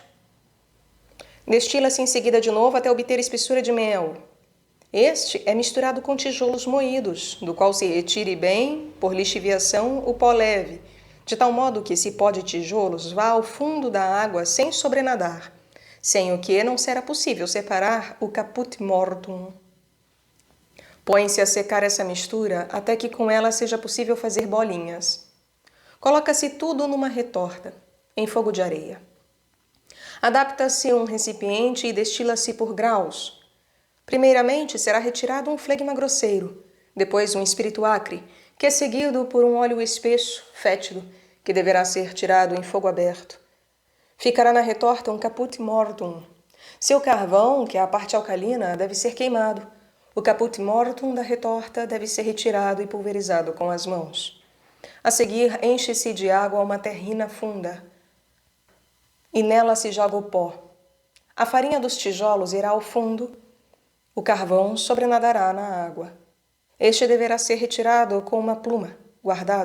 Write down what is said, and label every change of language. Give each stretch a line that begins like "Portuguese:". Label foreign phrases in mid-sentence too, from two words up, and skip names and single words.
Portuguese: Destila-se em seguida de novo até obter espessura de mel. Este é misturado com tijolos moídos, do qual se retire bem, por lixiviação, o pó leve, de tal modo que esse pó de tijolos vá ao fundo da água sem sobrenadar, sem o que não será possível separar o
Latin: caput mortuum.
Portuguese: Põe-se a secar essa mistura até que com ela seja possível fazer bolinhas. Coloca-se tudo numa retorta, em fogo de areia. Adapta-se um recipiente e destila-se por graus. Primeiramente será retirado um flegma grosseiro, depois um espírito acre, que é seguido por um óleo espesso, fétido, que deverá ser tirado em fogo aberto. Ficará na retorta um
Latin: caput mortuum.
Portuguese: Seu carvão, que é a parte alcalina, deve ser queimado. O
Latin: caput mortuum
Portuguese: da retorta deve ser retirado e pulverizado com as mãos. A seguir, enche-se de água uma terrina funda, e nela se joga o pó. A farinha dos tijolos irá ao fundo, o carvão sobrenadará na água. Este deverá ser retirado com uma pluma, guardado.